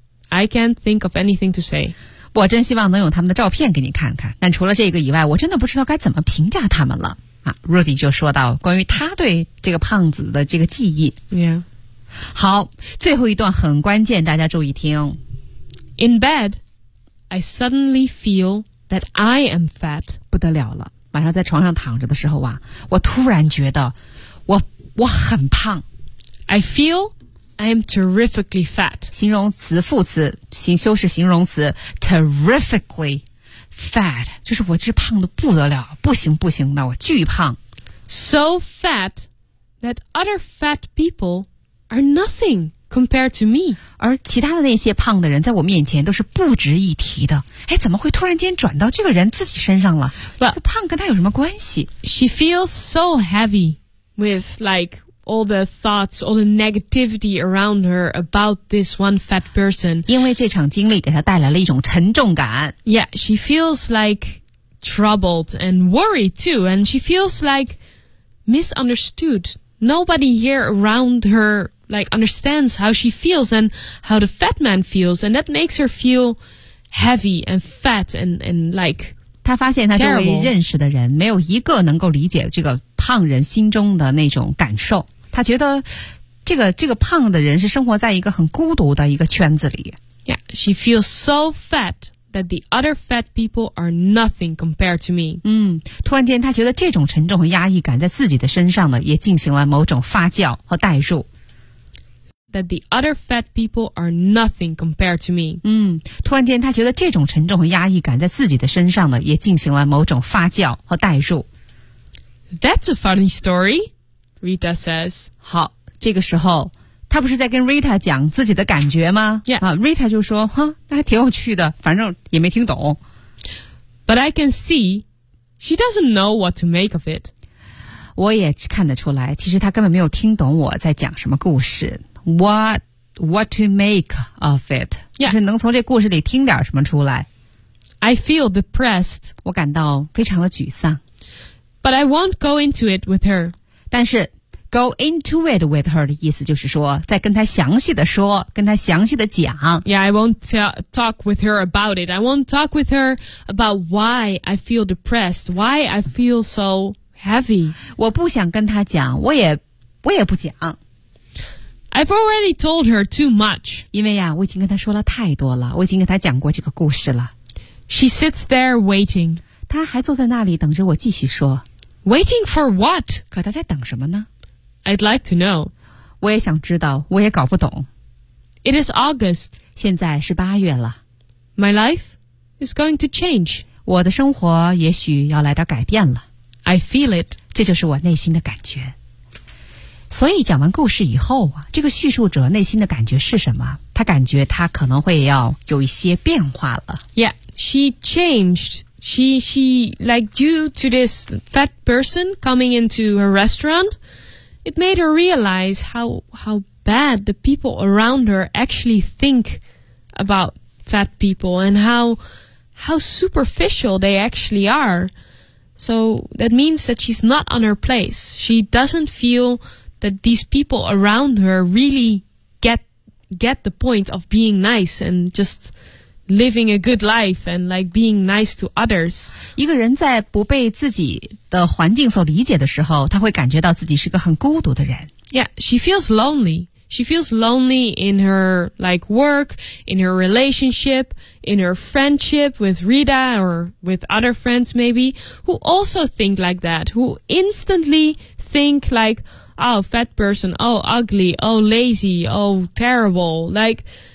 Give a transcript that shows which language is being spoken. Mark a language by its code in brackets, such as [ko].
[en] I can't think of anything to say. [zh] 我真希望能用他们的照片给你看看，但除了这个以外，我真的不知道该怎么评价他们了。啊 ，Rudy 就说到关于他对这个胖子的这个记忆。 [en] Yeah. [zh] 好，最后一段很关键，大家注意听。 [en] In bed, I suddenly feel that I am fat. [zh] 不得了了，晚上在床上躺着的时候啊，我突然觉得我很胖。 [en] I feel. I am terrifically fat. [zh] 形容词副词形修饰形容词 [en] terrifically fat. [zh] 就是我这胖得不得了不行不行的我巨胖。 [en] So fat that other fat people are nothing compared to me. [zh] 而其他的那些胖的人在我面前都是不值一提的。哎怎么会突然间转到这个人自己身上了 [en] But, [zh] 这个胖跟他有什么关系 [en] She feels so heavy with like,all the thoughts, all the negativity around her about this one fat person. [zh] 因为这场经历给她带来了一种沉重感。 [en] Yeah, she feels like troubled and worried too, and she feels like misunderstood. Nobody here around her like understands how she feels and how the fat man feels, and that makes her feel heavy and fat and like terrible. [zh] 她发现她周围认识的人没有一个能够理解这个胖人心中的那种感受，他觉得这个胖的人是生活在一个很孤独的一个圈子里。 [en] Yeah, she feels so fat that the other fat people are nothing compared to me. [zh] 突然间他觉得这种沉重和压抑感在自己的身上呢，也进行了某种发酵和代入。 [en] That the other fat people are nothing compared to me. [zh] 突然间他觉得这种沉重和压抑感在自己的身上呢，也进行了某种发酵和代入。 [en] That's a funny story, Rita says. [zh] 好，这个时候，他不是在跟 Rita 讲自己的感觉吗？ [en] Yeah. [zh] Rita 就说，哈，那还挺有趣的，反正也没听懂。 [en] But I can see she doesn't know what to make of it. [zh] 我也看得出来，其实他根本没有听懂我在讲什么故事。 [en] What to make of it? Yeah. [zh] 就是能从这故事里听点什么出来。 [en] I feel depressed. [zh] 我感到非常的沮丧。 [en] But I won't go into it with her. [zh] 但是 [en] go into it with her [zh] 的意思就是说再跟她详细的说跟她详细的讲。 [en] Yeah, I won't talk with her about it. I won't talk with her about why I feel depressed, why I feel so heavy. [zh] 我不想跟她讲我也不讲。 [en] I've already told her too much. [zh] 因为呀我已经跟她说了太多了我已经跟她讲过这个故事了。 [en] She sits there waiting. [zh] 他还坐在那里等着我继续说。 [en] Waiting for what? [zh] 可他在等什么呢 [en] ?I'd like to know. [zh] 我也想知道我也搞不懂。 [en] It is August. [zh] 现在是八月了。 [en] My life is going to change. [zh] 我的生活也许要来点改变了。 [en] I feel it. [zh] 这就是我内心的感觉。所以讲完故事以后啊这个叙述者内心的感觉是什么他感觉他可能会要有一些变化了。 [en] Yeah, she changed. She like due to this fat person coming into her restaurant, it made her realize how bad the people around her actually think about fat people and how superficial they actually are. So that means that she's not on her place. She doesn't feel that these people around her really get the point of being nice and just... living a good life and like being nice to others. [zh] 一个人在不被自己的环境所理解的时候他会感觉到自己是个很孤独的人。 [en] Yeah, she feels lonely. She feels lonely in her like work, in her relationship, in her friendship with Rita or with other friends maybe, who also think like that, who instantly think like, oh, fat person, oh, ugly, oh, lazy, oh, terrible, like...